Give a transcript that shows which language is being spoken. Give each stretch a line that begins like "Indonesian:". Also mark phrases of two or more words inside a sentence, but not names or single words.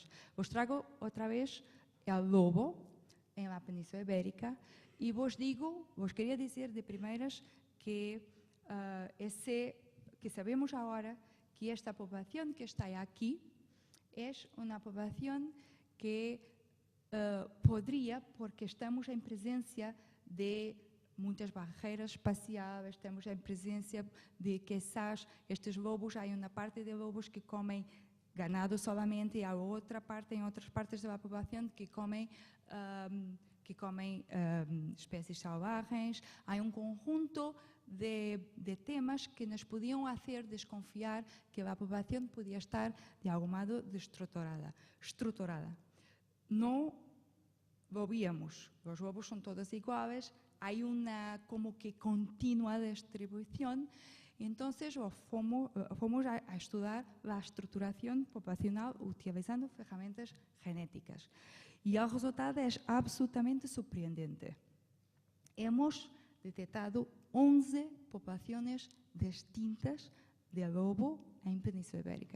Spanish: Os trago otra vez el lobo en la península ibérica y vos quería decir de primeras que sabemos ahora que esta población que está aquí es una población que podría, porque estamos en presencia de
Portuguese: muitas barreiras espaciais, estamos em presença de quizás estes lobos, há uma parte de lobos que comem
Spanish: ganado solamente
Portuguese: e há outra parte em outras partes da população que comem espécies selvagens. Há conjunto de temas que nos podiam fazer desconfiar que a população podia estar de algum modo estruturada. Não lo víamos, os lobos são todos iguais.
Spanish: Hay una como que continua distribución, entonces fomos a estudiar la estructuración poblacional utilizando
Portuguese: ferramentas genéticas.
Spanish: Y el resultado es absolutamente sorprendente. Hemos detectado 11 poblaciones distintas de lobo en Península Ibérica.